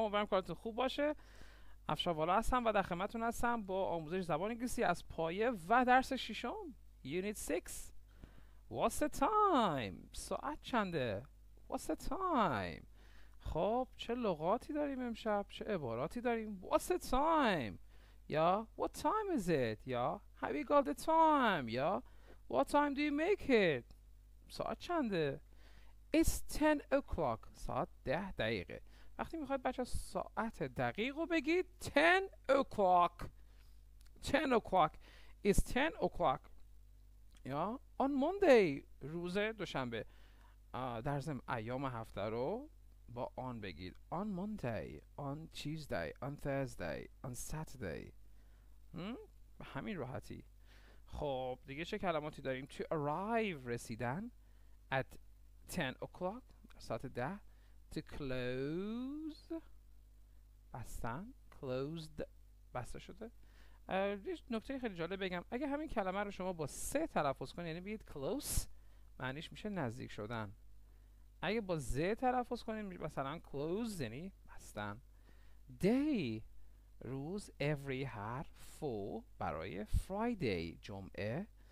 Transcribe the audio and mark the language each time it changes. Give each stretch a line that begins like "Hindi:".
Persian: امیدوارم کارتون خوب باشه. افشار والا هستم و در خدمتتون هستم با آموزش زبان انگلیسی از پایه و درس ششم.
English: Unit 6. What's the time?
Persian: ساعت چنده؟
English: What's the time?
Persian: خب چه لغاتی داریم امشب؟ چه عباراتی داریم؟
English: What's the time? یا What time is it? یا Have you got the time? یا What time do you make it?
Persian: ساعت چنده؟
English: It's 10 o'clock.
Persian: ساعت 10 دقیقه. وقتی میخواید بچه ساعت دقیق رو بگید 10 o'clock.
English: 10 o'clock. It's 10 o'clock. یا on Monday.
Persian: روز دوشنبه. در ضمن ایام هفته رو با on بگید.
English: On Monday. On Tuesday. On Thursday. On Saturday.
Persian: به همین راحتی. خب دیگه چه کلماتی داریم؟ To arrive رسیدن.
English: At 10 o'clock
Persian: ساعت 10.
English: To close بستن.
Persian: Closed بسته شده. یه نکته خیلی جالب بگم، اگه همین کلمه رو شما با سه تلفظ کنید، یعنی بگید close، معنیش میشه نزدیک شدن. اگه با ز تلفظ کنید مثلا close یعنی بستن. day روز. every حرف. for برای Friday جمعه.